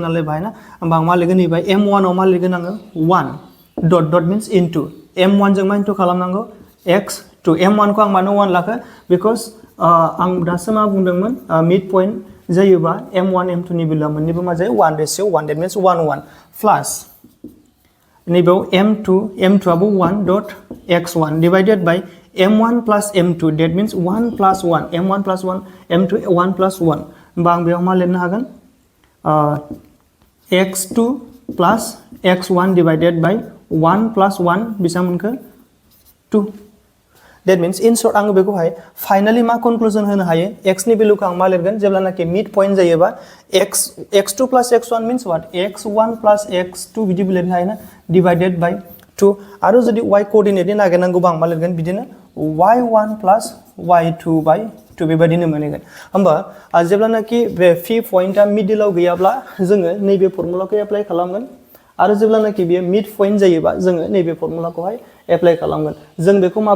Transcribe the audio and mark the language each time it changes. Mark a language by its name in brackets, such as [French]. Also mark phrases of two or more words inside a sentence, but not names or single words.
[Bodo] नालाय बाहाय ना होमबा आं मा लिरगोन नैबाय m1 आव मा लिरगोन आङो 1 डट मींस इनटू m1 जों मा इनटू खालामनांगौ x2 m1 खौ आं मानो 1 लाखो बिकज आं दासो मा बुंदोंमोन [English] mid point [Bodo] जायोबा m1 m2 नि भेलुआ मोननैबो मा जायो 1:1 [English] that means [Bodo] 1:1 प्लस नैबाव m2 आबो 1 डट x1 [English] divided by m1 plus m2 that means 1 plus 1 m1 plus 1 m2 1 plus 1 [Bodo] होमबा आं बेयाव मा लिरनो हागोन [English] x2 plus x1 divided by 1 plus 1 [Bodo] बेसेबां मोनखो 2 [English] that means in short [Bodo] आङो बेखौहाय फाइनली मा कनक्लूजन होनो हायो x नि भेलुखौ आं मा लिरगोन जेब्लानाखि [English] mid point [Bodo] जायोबा [English] x2 plus x1 means what x1 plus x2 [Bodo] बिदि लिरनो हायो ना [English] divided by 2 [Bodo] आरो जुदि [English] y coordinate [Bodo] नागिरनांगौबा आं मा लिरगोन बिदिनो [English] y1 plus y2 by 2 [Bodo] बेबायदिनो मोनगोन होमबा जेब्लानाखि बे p पॉइंटआ मिडलआव गैयाब्ला जोङो नैबे फर्मुलाखौ एप्लाइ खालामगोन आरो जेब्लानाखि बियो [English] mid point [Bodo] जायोबा जोङो नैबे फर्मुलाखौहाय एप्लाइ खालामगोन जों बेखौ मा